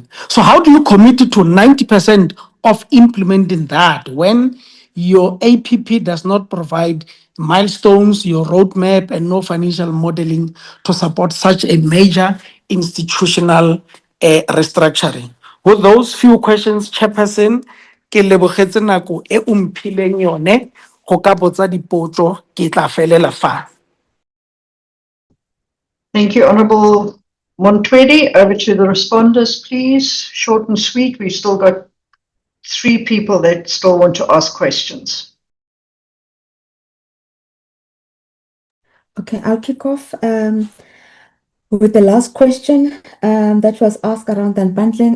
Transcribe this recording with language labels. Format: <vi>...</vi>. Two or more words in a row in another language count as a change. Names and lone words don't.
<en>So how do you commit to 90% of implementing that when your APP does not provide milestones, your roadmap, and no financial modeling to support such a major institutional restructuring? With those few questions,</en> <tn>Chairperson, ke lebogetse nako e o mphileng yone go ka botsa dipotso, ke tla felela fa.</tn> <en>Thank you, Honourable Montwedi. Over to the responders, please. Short and sweet. We've still got 3 people that still want to ask questions. Okay, I'll kick off with the last question that was asked around the unbundling.</en>